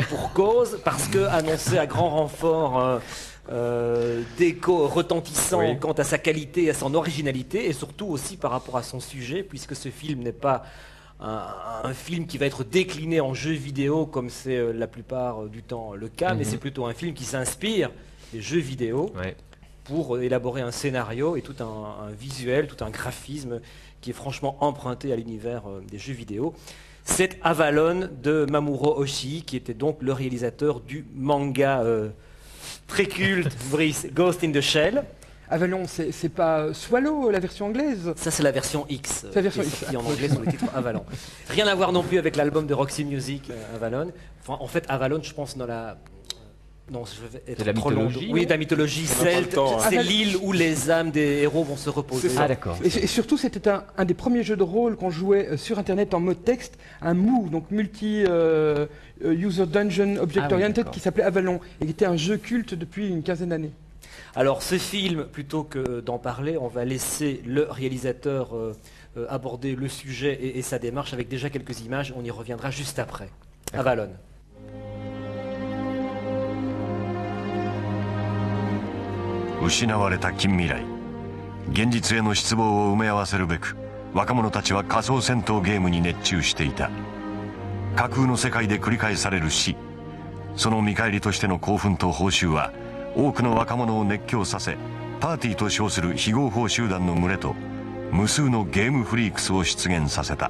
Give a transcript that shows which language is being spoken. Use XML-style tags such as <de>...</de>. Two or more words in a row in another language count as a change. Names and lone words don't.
<fr>Et pour cause, parce que annoncé à grand renfort d'écho retentissant quant à sa qualité et à son originalité, et surtout aussi par rapport à son sujet, puisque ce film n'est pas un film qui va être décliné en jeu vidéo comme c'est la plupart du temps le cas, mais c'est plutôt un film qui s'inspire des jeux vidéo pour élaborer un scénario et tout un visuel, tout un graphisme qui est franchement emprunté à l'univers des jeux vidéo. C'est Avalon de Mamoru Oshii, qui était donc le réalisateur du manga très culte, Brice, Ghost in the Shell. Avalon, c'est pas Swallow, la version anglaise? Ça, c'est la version X. C'est la version X. Qui en anglais sur le titre Avalon. Rien à voir non plus avec l'album de Roxy Music, Avalon. Enfin, en fait, Avalon, je pense, dans la... Non, je vais être trop long. Oui, de la mythologie celte. C'est l'île où les âmes des héros vont se reposer. Ah, d'accord. Et surtout, c'était un des premiers jeux de rôle qu'on jouait sur Internet en mode texte, un MOO, donc</fr> <en>Multi-User Dungeon Object Oriented,</en> <fr>qui s'appelait Avalon, et qui était un jeu culte depuis une quinzaine d'années. Alors, ce film, plutôt que d'en parler, on va laisser le réalisateur aborder le sujet et sa démarche avec déjà quelques images. On y reviendra juste après. Avalon.</fr> <ja>失われた近未来、現実への失望を埋め合わせるべく若者たちは仮想戦闘ゲームに熱中していた。架空の世界で繰り返される死、その見返りとしての興奮と報酬は多くの若者を熱狂させ、パーティーと称する非合法集団の群れと無数のゲームフリークスを出現させた。</ja>